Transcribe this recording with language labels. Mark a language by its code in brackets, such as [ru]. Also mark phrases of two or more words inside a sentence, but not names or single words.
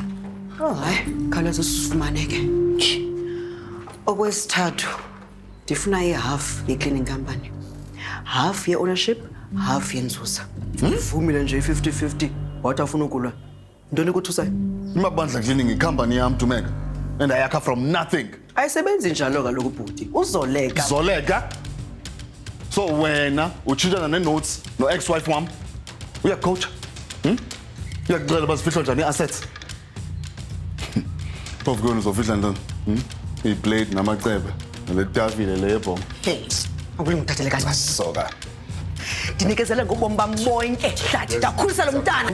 [xh] Hayi, khawuleza sifumane ke. Okwesithathu, ndifuna i-half ye- [en] cleaning company. [xh] Half ye-ownership, half yenzuzo. Uvumile nje 50-50, wathi afuna ukulwa. Ntoni ukuthusayo? Imabandla cleaning icompany yam Tumeka. [en] And I [xh] yakha [en] from nothing. [xh] Ayisebenzi njalo kaloku bhuti. Uzoleka. Zoleka? So wena utshintshana ne-notes no-ex-wife wam? Uyacoacha? Uyakucela bazifihla njani i-assets? Phofu kweni uzofihla ntoni? I-blade namacebe nale tafile le yebhongo. Hey, akulinga uthathele kanjani. Soka. Ndinikezele ngobomi bam bonke hlathi ndakhulisa lo mntana.